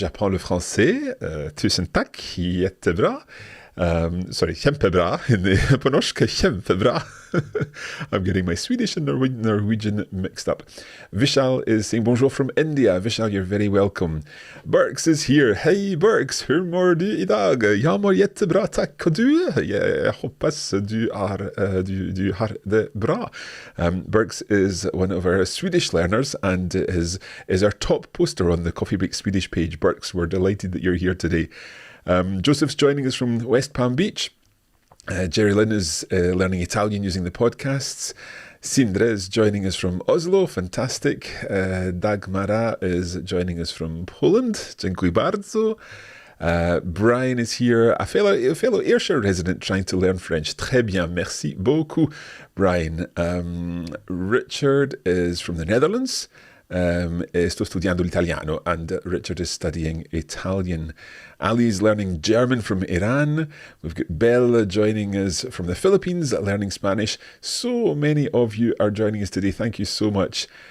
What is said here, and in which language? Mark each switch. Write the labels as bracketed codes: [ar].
[fr] J'apprends le français. [sv] Tusen tack. Jättebra. [en] Sorry, [sv] kämpebra. På norska, kämpebra. [en] I'm getting my Swedish and Norwegian mixed up. Vishal is saying bonjour from India. Vishal, you're very welcome. Burks is here. Hey Burks, [sv] hur mår du idag? Jag mår jättebra, tack. Och du? Jag hoppas du har det bra. [en] Burks is one of our Swedish learners and is our top poster on the Coffee Break Swedish page. Burks, we're delighted that you're here today. Joseph's joining us from West Palm Beach. Jerry Lynn is learning Italian using the podcasts. Sindre is joining us from Oslo. Fantastic. Dagmara is joining us from Poland. [pl] Dziękuję bardzo. [en] Brian is here, a fellow Ayrshire resident trying to learn French. [fr] Très bien, merci beaucoup, Brian. [en] Richard is from the Netherlands. [it] Sto studiando l'italiano, [en] and Richard is studying Italian. Ali is learning German from Iran. We've got Belle joining us from the Philippines, learning Spanish. So many of you are joining us today. Thank you so much.